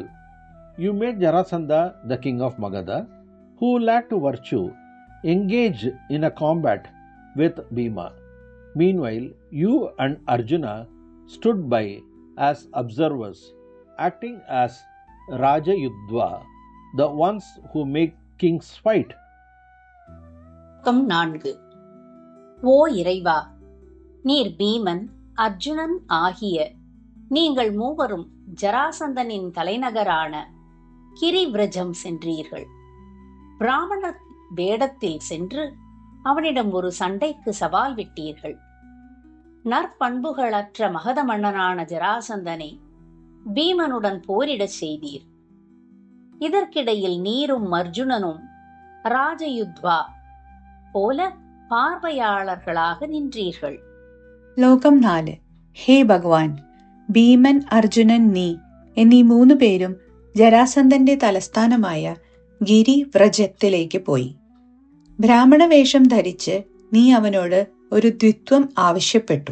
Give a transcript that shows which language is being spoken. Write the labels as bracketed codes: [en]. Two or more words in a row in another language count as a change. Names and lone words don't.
[en] You made Jarasandha, the king of Magadha, who lacked virtue, engage in a combat with Bhima. Meanwhile, you and Arjuna stood by as observers, acting as Raja Yudva, the ones who make kings fight. 4. [ta] ஓ இறைவா, நீர் பீமன், அர்ஜுனன் ஆகிய நீங்கள் மூவரும் ஜராசந்தனின் தலைநகரான கிரிவ்ரஜம் சென்றீர்கள். பிராமண வேடத்தில் சென்று அவனிடம் ஒரு சண்டைக்கு சவால் விட்டீர்கள். நற்பண்புகளற்ற மகத மன்னனான ஜராசந்தனை பீமனுடன் போரிடச் செய்தீர். இதற்கிடையில் நீரும் அர்ஜுனனும் ராஜயுத்வா போல பார்வையாளர்களாக நின்றீர்கள். [ml] ലോകം 4. ഹേ ഭഗവാൻ, ഭീമൻ, അർജുനൻ, നീ എന്നീ 3 പേരും ജരാസന്ധന്റെ തലസ്ഥാനമായ ഗിരിവ്രജത്തിലേക്ക് പോയി. ബ്രാഹ്മണവേഷം ധരിച്ച് നീ അവനോട് ഒരു ദ്വിത്വം ആവശ്യപ്പെട്ടു.